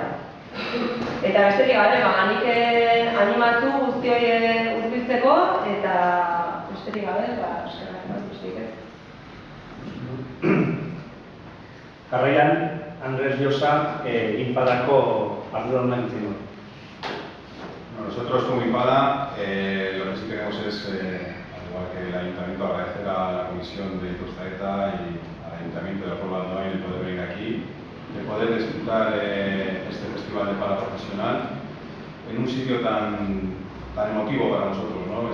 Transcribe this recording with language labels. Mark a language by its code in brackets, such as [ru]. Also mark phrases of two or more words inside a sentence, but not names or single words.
[eu] Eta besterik gabe, nik animatu guzti hori urbiltzeko, eta besterik gabe, eskerrak eman besterik ez. Jarraian, Andres Llosa, Inpadako arduraduna ditzen du. [es] Nosotros como Impada, lo que sí queremos es, al igual que el Ayuntamiento, agradecer a la Comisión de Iturzaeta y al Ayuntamiento de la Puebla de Andoain el poder venir aquí, de poder disfrutar este festival de pala profesional en un sitio tan emotivo para nosotros, ¿no?